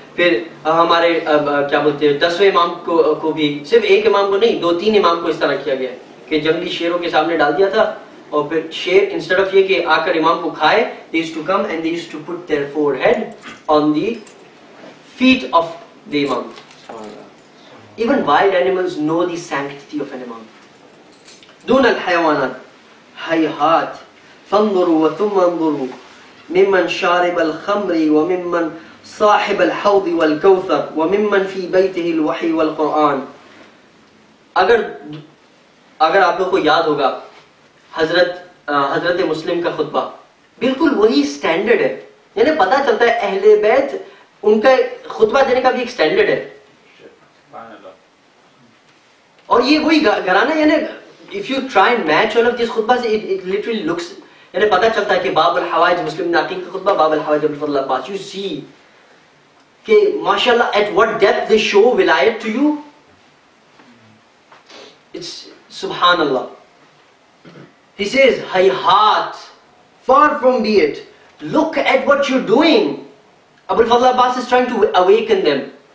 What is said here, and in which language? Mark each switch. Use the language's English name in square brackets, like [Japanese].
[Urdu] پھر ہمارے کیا بولتے 10ویں امام کو بھی, صرف ایک امام کو نہیں 2-3 امام کو اس طرح کیا گیا کہ جنگلی شیروں کے سامنے ڈال دیا تھا, اور پھر شیر انسٹیڈ آف یہ کہ آ کر امام کو کھائے, [English] they used to come and they used to put their forehead on the feet of the imam. Even wild animals know the sanctity of an imam. [Arabic] دون الحيوانات هيهات فانظروا وثم انظروا ممن شارب الخمر وممن صاحب الحوض والكوثر وممن في بيته الوحي والقرآن. [Urdu] اگر آپ لوگ کو یاد ہوگا حضرت مسلم کا خطبہ بالکل وہی سٹینڈرڈ ہے, یعنی پتہ چلتا ہے اہل بیت ان کا خطبہ دینے کا بھی ایک سٹینڈرڈ ہے. اور یہ وہی گھرانہ, یعنی [English] if you try and match all of these khutbahs, it literally looks, [Urdu] یعنی پتہ چلتا ہے کہ باب الحوائج مسلم ناقین کا خطبہ, باب الحوائج ابو الفضل عباس, [English] you see [Urdu] کہ ماشاءاللہ [English] at what depth they show wilayat to you. It's subhanallah. He says, hayhat, far from be it. Look at what you're doing. Abu al-Fadl Abbas is trying to awaken them.